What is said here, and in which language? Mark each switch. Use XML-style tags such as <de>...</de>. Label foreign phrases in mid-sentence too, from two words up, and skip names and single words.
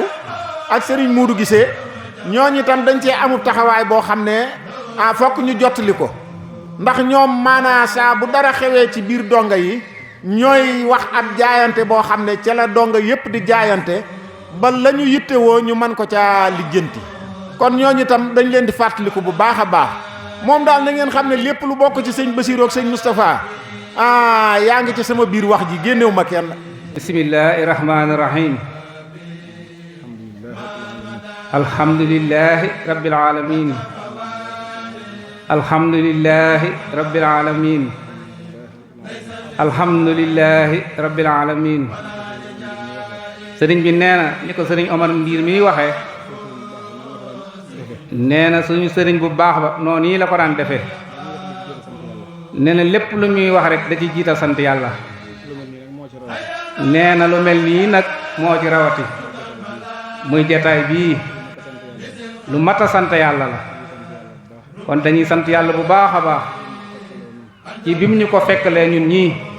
<wo>ak sëriñ Moudou Gisee ñooñu itam dañ cee amub taxawaay boo xam ne fokk ñu jottali ko ndax ñoom maanaa saa bu dara xewee ci biir donga yi ñooy wax ab jaayante boo xam ne ca la donga yépp di jaayante ba la ñu yittewoo ñu mën ko ca lijjanti kon ñooñu itam dañ leen di fàttaliku bu baax a baax moom daal na ngeen xam ne lépp lu bokk ci sëñ Bassirou ak sëñ Moustapha yaa ngi ci sama biir wax ji génnewu ma kenn.</wo> <ar>بسم الله الرحمن الرحيم الحمد لله رب العالمين الحمد لله رب العالمين الحمد لله رب العالمين</ar> <wo>alhamdulillahi rabbil alamin sëriñ bi nee na ni ko sëriñ Omar Ndiir mi waxee nee na suñu sëriñ bu baax ba noonu yi la ko daan defee nee na lépp lu ñuy wax rek da ci jiital sant yàlla nee na lu mel nii nag moo ci rawati muy jataay bii lu mat a sant yàlla la kon dañuy sant yàlla bu baax a baax ci bi mu ñu ko fekkalee ñun ñii</wo>